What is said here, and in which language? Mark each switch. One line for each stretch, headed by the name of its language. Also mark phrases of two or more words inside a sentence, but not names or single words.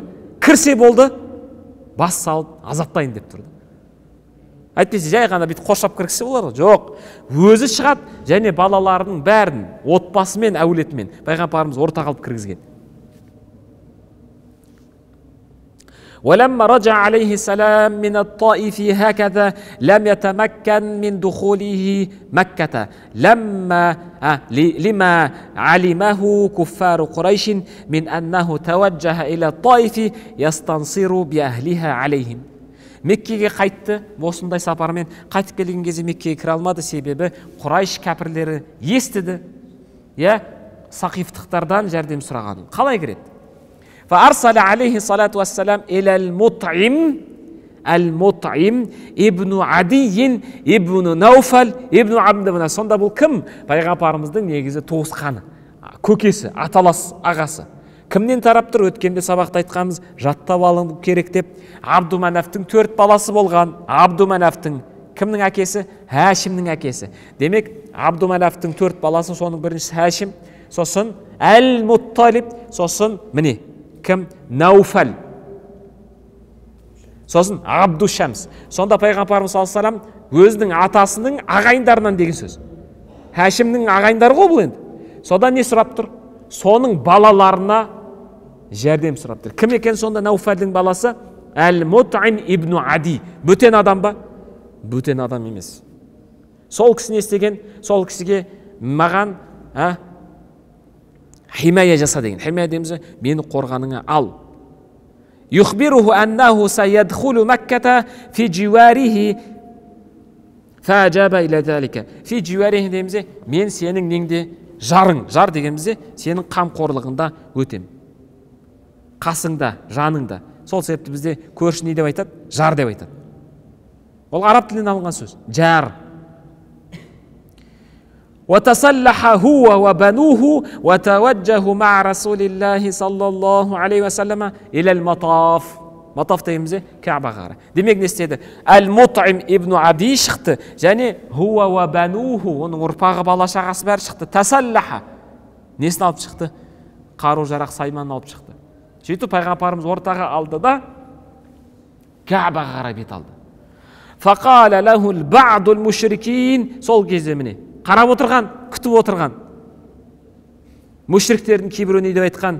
Kazakh: Кірсе болды, бас салып азаптайын деп тұрды. Әйтпесе жай ғана бүйтіп қоршап кіргізсе болар. Жоқ, өзі шығады, және балаларының бәрін отбасымен, әулетімен пайғамбарымыз ортаға алып кіргізген.
Arabic: ولما رجع عليه السلام من الطائف هكذا لم يتمكن من دخوله مكة لما علمه كفار قريش من أنه توجه إلى الطائف يستنصر بأهلها عليهم.
Kazakh: Меккеге қайтты, осындай сапармен қайтып келген кезде Меккеге кіре алмады, себебі Құрайш кәпірлері естіді, сақифтықтардан жәрдем сұрағанын. Қалай кіреді?
Arabic: فأرسل عليه الصلاة والسلام إلى المطعم ибн عدي ибн نوفل ибн عبد مناف.
Kazakh: Сонда бұл кім? Пайғамбарымыздың негізі туысқаны, көкесі, аталас ағасы. Кімнен тарап тұр? Өткенде сабақта айтқанымыз, жаттап алу керек деп, Абдуманафтың 4 баласы болған. Абдуманафтың кімнің әкесі? Хашимнің әкесі. Демек, Абдуманафтың 4 баласы, соның біріншісі Хашим, сосын Әл-Мутталиб, сосын міне кім? Науфал, сосын Абдушамс. Сонда Пайғамбарымыз
Arabic: صلى الله عليه وسلم
Kazakh: өзінің атасының ағайындарынан деген сөз. Хашимнің ағайындары ғой бұл енді. Содан не сұрап тұр? Соның балаларына жәрдем сұрап тұр. Кім екен сонда Науфалдың баласы? Әл-Мут'им ибн Ади. Бөтен адам ба? Бөтен адам емес. Сол кісі не істеген? Сол кісіге маған химая жаса деген. Химая дейміз, мені қорғаныңа ал.
Arabic: يخبره أنه سيدخل مكة في جواره فأجاب إلى ذلك. في جواره
Kazakh: дейміз, мен сенің неңде жарың, жар дегенімізде сенің қамқорлығында өтем. Қасыңда, жаныңда. Сол себепті бізде көрші не деп айтады? Жар деп айтады. Ол араб тілінен алынған сөз. Жар.
Arabic: وتصلح هو وبنوه وتوجه مع رسول الله صلى الله عليه وسلم إلى المطاف.
Kazakh: Матаф дейміз, Кәбаға. Демек не істеді? Әл-Мут'им ибн Ади шықты, және
Arabic: هو وبنوه,
Kazakh: оның ұрпағы, бала шағасы бәрі шықты. Тасаллаха. Несін алып шықты? Қару жарақ сайманын алып шықты. Сөйтіп Пайғамбарымыз ортаға алды да Кәбаға қарай бет алды.
Arabic: فقال له بعض المشركين.
Kazakh: Сол кезде міне қарап отырған, күтіп отырған мушриктердің кейбірі не деп айтқан?